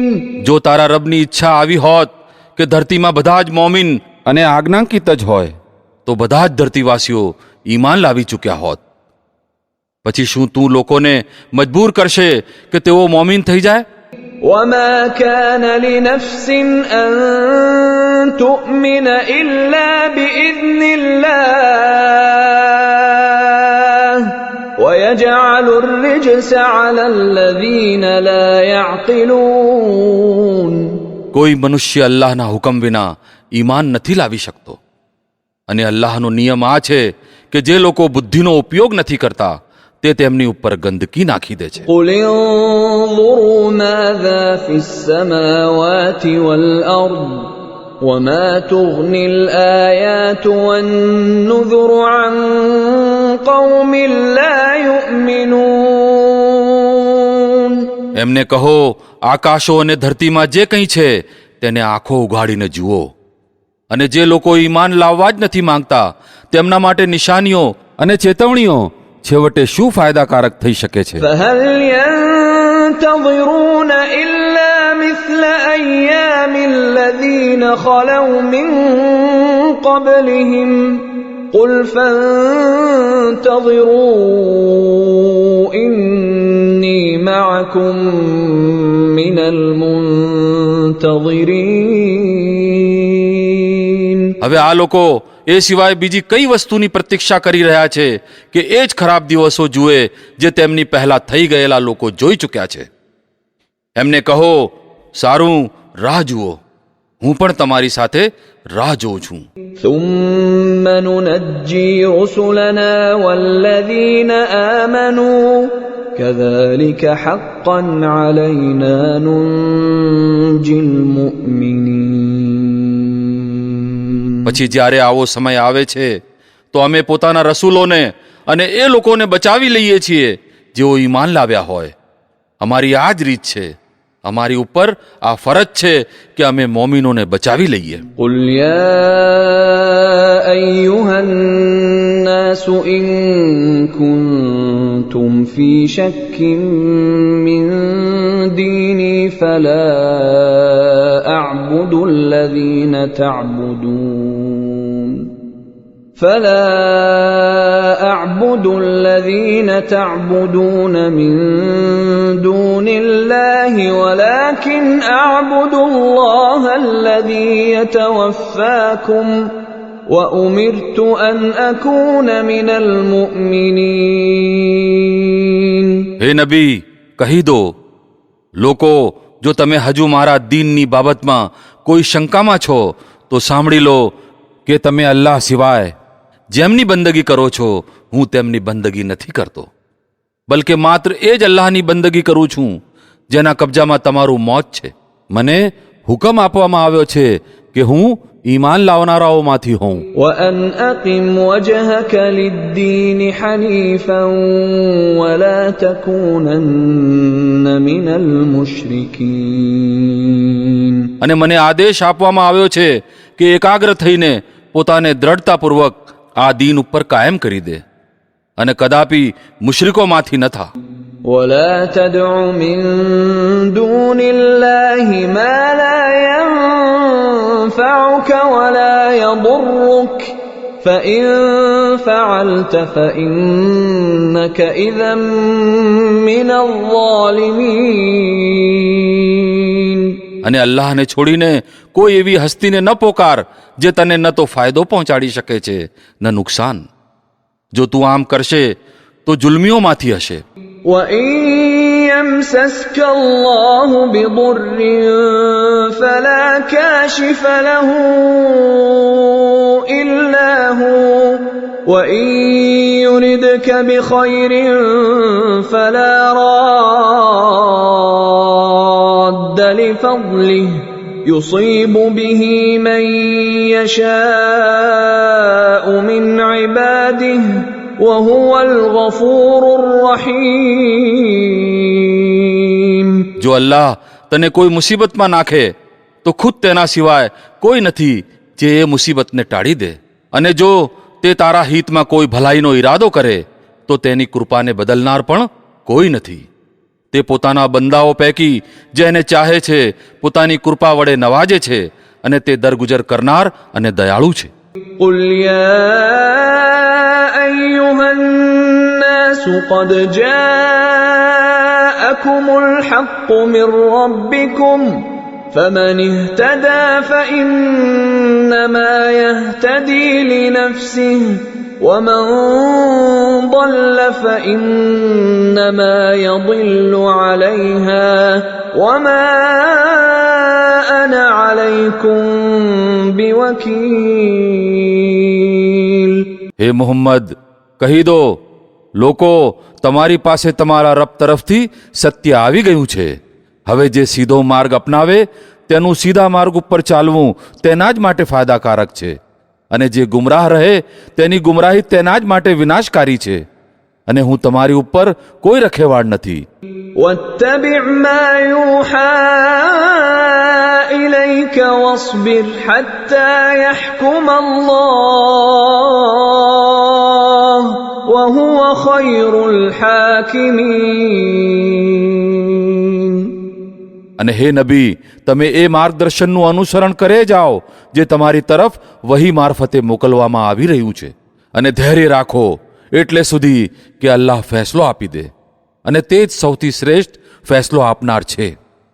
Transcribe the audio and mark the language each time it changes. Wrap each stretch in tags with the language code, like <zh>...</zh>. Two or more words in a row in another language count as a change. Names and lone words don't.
<gu>જો તારા રબની ઈચ્છા આવી હોત કે ધરતીમાં બધા જ મોમિન અને આજ્ઞાંકિત જ હોય તો બધા જ ધરતીવાસીઓ ઈમાન લાવી ચૂક્યા હોત. પછી શું તું લોકોને મજબૂર કરશે કે તેઓ મોમિન થઈ જાય?</gu> <ar>وما كان لنفس أن تؤمن إلا بإذن الله ويجعل الرجس على الذين لا يعقلون.</ar> <gu>કોઈ મનુષ્ય અલ્લાહના હુકમ વિના ઈમાન નથી લાવી શકતો અને અલ્લાહનો નિયમ આ છે કે જે લોકો બુદ્ધિનો ઉપયોગ નથી કરતા તે તેમની ઉપર ગંદકી નાખી દે છે.</gu> <ar>قل انظروا ماذا في السماوات والأرض وما تغني الآيات والنذر عن قوم لا يؤمنون.</ar> <gu>એમને કહો આકાશો અને ધરતીમાં જે કંઈ છે તેને આંખો ઉઘાડીને જુઓ અને જે લોકો ઈમાન લાવવા જ નથી માંગતા તેમના માટે નિશાનીઓ અને ચેતવણીઓ છેવટે શું ફાયદાકારક થઈ શકે છે?</gu> <ar>فهل ينتظرون إلا مثل أيام الذين خلوا من قبلهم قل فانتظروا إني معكم من المنتظرين.</ar> <gu>હવે આ લોકો એ સિવાય બીજી કઈ વસ્તુની પ્રતીક્ષા કરી રહ્યા છે કે એ જ ખરાબ દિવસો જુએ જે તેમની પહેલા થઈ ગયેલા લોકો જોઈ ચૂક્યા છે? એમને કહો સારું, રાહ જુઓ, હું પણ તમારી સાથે રાહ જોઉં છું.</gu> <ar>ثم ننجي رسلنا والذين آمنوا كذلك حقا علينا ننجي المؤمنين.</ar> <gu>પછી જ્યારે આવો સમય આવે છે તો અમે પોતાના રસૂલોને અને એ લોકોને બચાવી લઈએ છીએ જેઓ ઈમાન લાવ્યા હોય. અમારી આ જ રીત છે, અમારી ઉપર આ ફરજ છે કે અમે મોમિનોને બચાવી લઈએ.</gu> <ar>قل يا أيها الناس إن كنتم في شك من ديني فلا أعبد الذين تعبدون من دون الله ولكن أعبد الله الذي يتوفاكم وأمرت أن أكون من المؤمنين.</ar> <gu>હે નબી, કહી દો, લોકો જો તમે હજુ મારા દીનની બાબતમાં કોઈ શંકામાં છો તો સાંભળી લો કે તમે અલ્લાહ સિવાય જેમની બંદગી કરો છો હું તેમની બંદગી નથી કરતો, બલકે માત્ર એ જ અલ્લાહની બંદગી કરું છું જેના કબજામાં તમારું મોત છે. મને હુકમ આપવામાં આવ્યો છે કે હું ઈમાન લાવનારાઓમાંથી હોઉં.</gu> <ar>وأن أقم وجهك للدين حنيفا ولا تكونن من المشركين.</ar> <gu>અને મને આદેશ આપવામાં આવ્યો છે કે એકાગ્ર થઈને પોતાને દ્રઢતાપૂર્વક આ દીન ઉપર કાયમ કરી દે અને કદાપી મુશ્રિકોમાંથી ન થા.</gu> <ar>ولا تدع من دون الله ما لا ينفعك ولا يضرك فإن فعلت فإنك إذا من الظالمين.</ar> <gu>અને અલ્લાહને છોડીને કોઈ એવી હસ્તીને ન પોકાર જે તને ન તો ફાયદો પહોંચાડી શકે છે ન નુકસાન. જો તું આમ કરશે તો જુલ્મીઓમાંથી હશે.</gu> <ar>وإن يمسسك الله بضر فلا كاشف له إلا هو وإن يردك بخير فلا راد لفضله يصيب به من يشاء من عباده وهو الغفور الرحيم.</ar> <gu>જો અલ્લાહ તને કોઈ મુસીબતમાં નાખે તો ખુદ તેના સિવાય કોઈ નથી જે એ મુસીબતને ટાળી દે, અને જો તે તારા હિતમાં કોઈ ભલાઈનો ઈરાદો કરે તો તેની કૃપાને બદલનાર પણ કોઈ નથી. તે પોતાના બંદાઓ પૈકી જેને ચાહે છે પોતાની કૃપા વડે નવાજે છે અને તે દરગુજર કરનાર અને દયાળુ છે.</gu> <ar>قل يا أيها الناس قد جاءكم الحق من ربكم فمن اهتدى فإنما يهتدي لنفسه ومن ضل فإنما يضل عليها وما أنا عليكم بوكيل.</ar> <gu>હે મુહમ્મદ, કહી દો, લોકો તમારી પાસે તમારા રબ તરફથી સત્ય આવી ગયું છે. હવે જે સીધો માર્ગ અપનાવે તેનું સીધા માર્ગ ઉપર ચાલવું તેના જ માટે ફાયદાકારક છે, અને જે ગુમરાહ રહે તેની ગુમરાહી તેના જ માટે વિનાશકારી છે, અને હું તમારી ઉપર કોઈ રખેવાળ નથી.</gu> <ar>واتبع ما يوحى إليك واصبر حتى يحكم الله وهو خير الحاكمين.</ar> <gu>અને હે નબી, તમે એ માર્ગદર્શનનું અનુસરણ કરે જાઓ જે તમારી તરફ વહી મારફતે મોકલવામાં આવી રહ્યું છે, અને ધૈર્ય રાખો એટલે સુધી કે અલ્લાહ ફેસલો આપી દે, અને તે જ સૌથી શ્રેષ્ઠ ફેસલો આપનાર છે.</gu>